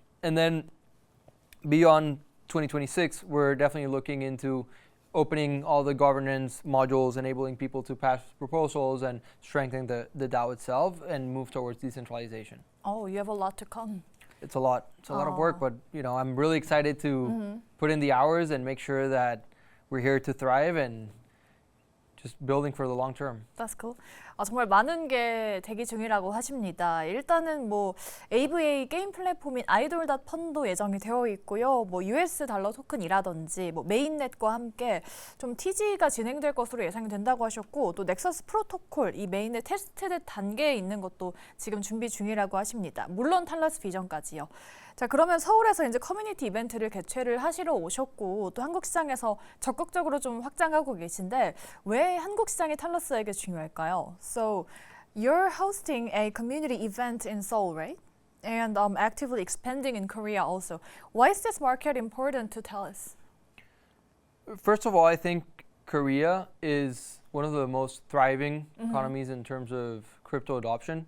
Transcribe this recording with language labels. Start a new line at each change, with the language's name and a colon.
English: And then beyond 2026, we're definitely looking into opening all the governance modules, enabling people to pass proposals and strengthening the DAO itself and move towards decentralization. Oh, you have a lot to come. It's a lot. It's a lot of work, but I'm really excited to put in the hours and make sure that we're here to thrive and just building for the long term. That's cool.
Korean: 정말 많은 게 대기 중이라고 하십니다. 일단은 뭐 AVA 게임 플랫폼인 아이돌.펀도 예정이 되어 있고요. 뭐 US 달러 토큰이라든지 뭐 메인넷과 함께 좀 TG가 진행될 것으로 예상이 된다고 하셨고 또 넥서스 프로토콜 이 메인넷 테스트 단계에 있는 것도 지금 준비 중이라고 하십니다. 물론 탈러스 비전까지요. 자, 그러면 서울에서 이제 커뮤니티 이벤트를 개최를 하시러 오셨고 또 한국 시장에서 적극적으로 좀 확장하고 계신데 왜 한국 시장이 탈러스에게 중요할까요?
English: So, you're hosting a community event in Seoul, right? And actively expanding in Korea also. Why is this market important to Talus? First of all, I think Korea is one of the most thriving economies in terms of crypto adoption.